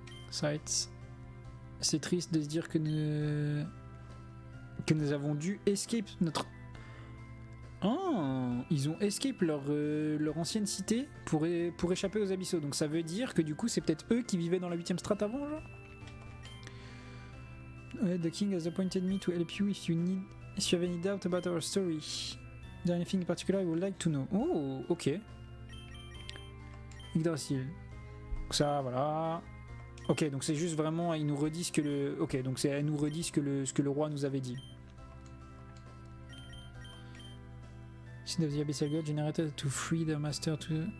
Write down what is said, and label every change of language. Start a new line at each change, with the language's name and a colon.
French: Sights. C'est triste de se dire que nous avons dû escape notre... Oh, ils ont escape leur ancienne cité pour échapper aux abyssaux. Donc ça veut dire que du coup c'est peut-être eux qui vivaient dans la 8ème strate avant, genre.
English: The king has appointed me to help you if you have any doubt about our story. Is there anything in particular you would like to know? Oh, ok.
French: Yggdrasil. Ça, voilà. Ok, donc c'est juste vraiment, ils nous redisent que le... Ok, donc elles nous redisent ce que le roi nous avait dit.
English: Seed of the Abyssal God generated to free their master to...